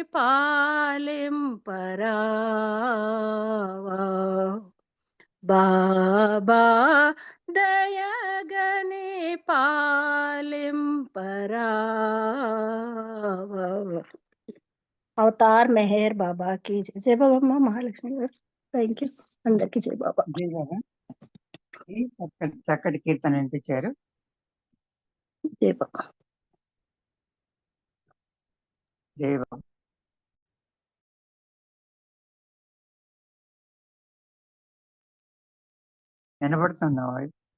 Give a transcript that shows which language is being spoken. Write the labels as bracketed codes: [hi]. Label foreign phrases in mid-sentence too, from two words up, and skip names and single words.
[te] పాలింపరావా బాబా దయగని పాలింపరావా అవతార్ మెహర్ బాబా [hi] की जय जय बाबा माँ महालक्ष्मी [en] thank you [te] అందరికి జై బాబా జై బాబా ఈ చక్కటి కీర్తన వినిపించారు. జై బాబా జై బాబా. వినపడుతుందా వాయిస్?